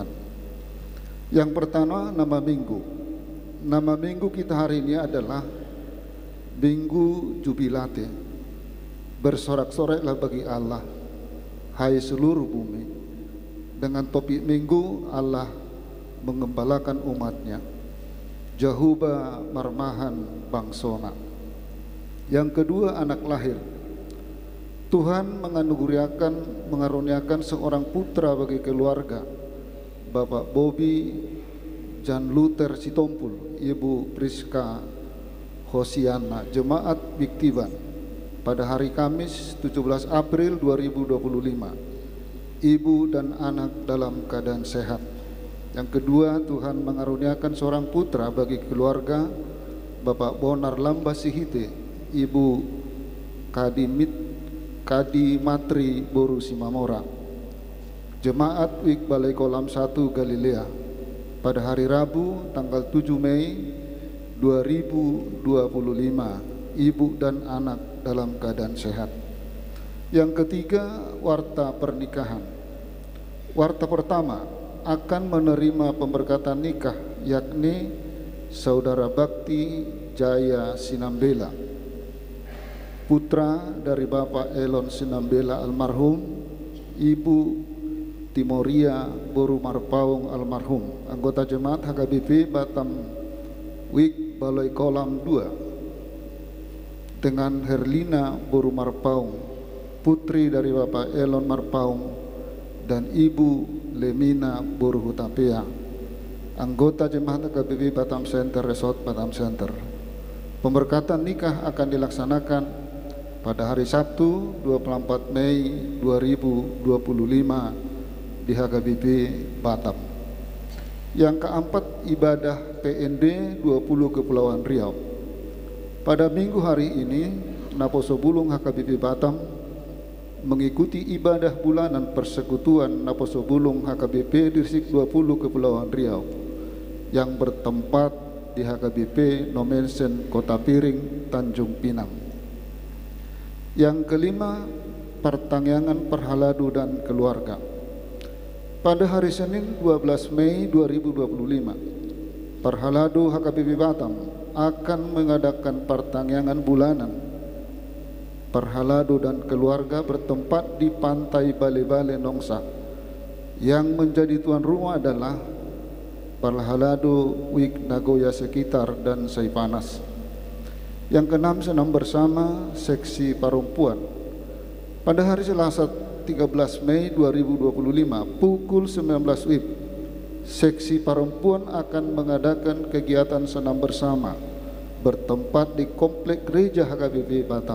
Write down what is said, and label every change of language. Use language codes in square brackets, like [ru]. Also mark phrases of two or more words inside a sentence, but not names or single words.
[id] Yang pertama, nama minggu. Nama minggu kita hari ini adalah Minggu Jubilate. Bersorak-soraklah bagi Allah, hai seluruh bumi. Dengan topik minggu, Allah mengembalakan umatnya. [bbc] Jahuba marmahan bangsona. [id] Yang kedua, anak lahir. Tuhan mengaruniakan seorang putra bagi keluarga, Bapak Bobby Jan Luther Sitompul, Ibu Priska Hosiana, Jemaat Biktiban, pada hari Kamis 17 April 2025. Ibu dan anak dalam keadaan sehat. Yang kedua, Tuhan mengaruniakan seorang putra bagi keluarga, Bapak Bonar Lamba Sihite, Ibu Kadi Matri Boru Simamora, Jemaat Wik Balai Kolam 1 Galilea, pada hari Rabu tanggal 7 Mei 2025, ibu dan anak dalam keadaan sehat. Yang ketiga, warta pernikahan. Warta pertama akan menerima pemberkatan nikah, yakni Saudara Bakti Jaya Sinambela, putra dari Bapak Elon Sinambela almarhum, Ibu Timoria Boru Marpaung almarhum, anggota jemaat HKBP Batam Wik Balai Kolam 2, dengan Herlina Boru Marpaung, putri dari Bapak Elon Marpaung, dan Ibu Lemina Boru Hutapea, anggota jemaat HKBP Batam Center Resort Batam Center. Pemberkatan nikah akan dilaksanakan pada hari Sabtu 24 Mei 2025 di HKBP Batam. Yang keempat, ibadah PND 20 Kepulauan Riau. Pada minggu hari ini, Naposo Bulung HKBP Batam mengikuti ibadah bulanan persekutuan Naposo Bulung HKBP Distrik 20 Kepulauan Riau yang bertempat di HKBP Nomensen Kota Piring, Tanjung Pinang. Yang kelima, pertangyangan Perhaladu dan keluarga. Pada hari Senin 12 Mei 2025, Perhaladu HKBP Batam akan mengadakan pertangyangan bulanan. Perhaladu dan keluarga bertempat di Pantai Bale-Bale Nongsa. Yang menjadi tuan rumah adalah Perhaladu Wik Nagoya sekitar dan Saipanas. Yang keenam, senam bersama seksi perempuan. Pada hari Selasa 13 Mei 2025 pukul 19 WIB, seksi perempuan akan mengadakan kegiatan senam bersama bertempat di Komplek Gereja HKBP Batam.